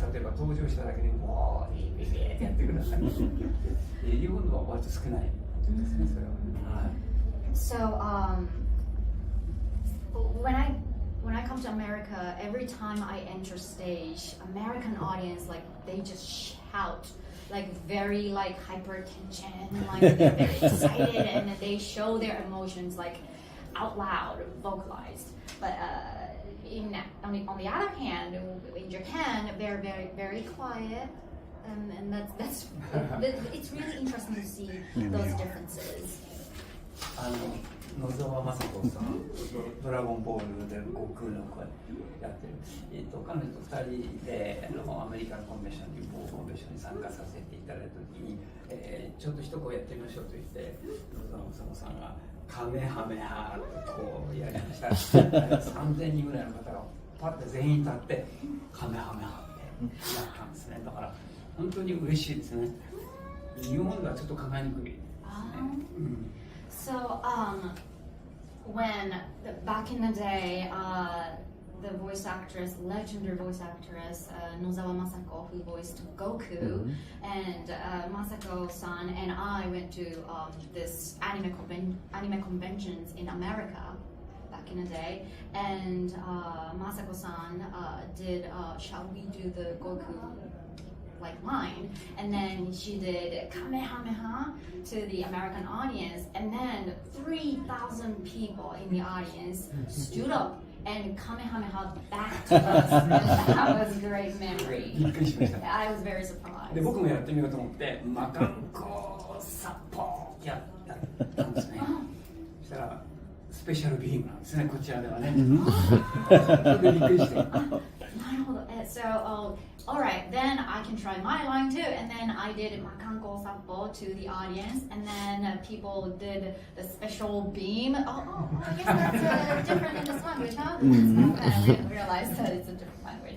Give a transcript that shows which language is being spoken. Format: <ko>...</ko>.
<ja>例えば登場しただけで「おーいいビビー」ってやってください。日本のは割と少ないですね。それは。</ja> <en>So when I come to America, every time I enter stage, American audience like they just shout like very like hypertension, like they're very excited and they show their emotions like out loud, vocalized. But on the other hand, in Japan, they're very quiet, and that's it's really interesting to see those differences.</en> <ja>野沢雅子さん、ドラゴンボールで悟空の声やってる、彼女と2人でアメリカのコンベンションに参加させていただいたときに、ちょっと一声やってみましょうと言って野沢雅子さんがカメハメハとこうやりました。 3000人ぐらいの方がパッて全員立ってカメハメハってやったんですね。だから本当に嬉しいですね。日本ではちょっと考えにくいですね。</ja> <en>So, when back in the day, the voice actress, legendary voice actress, Nozawa Masako, who voiced Goku, and Masako-san and I went to this anime conventions in America back in the day, and Masako-san did Shall We Do the Goku like line, and then she did Kamehameha to the American audience, and then 3,000 people in the audience stood up and Kamehameha back to us, and that was a great memory. I was very surprised.</en> <ja>で僕もやってみようと思ってマカンコサッポーやったんですね。そしたらスペシャルビームなんですね、こちらではね。びっくりして。なるほど。</ja> <en>So, all right, then I can try my line too. And then I did Makanko Sappo to the audience, and then people did the special beam. Oh, I guess that's different in this language, huh? And I realized that it's a different language.</en>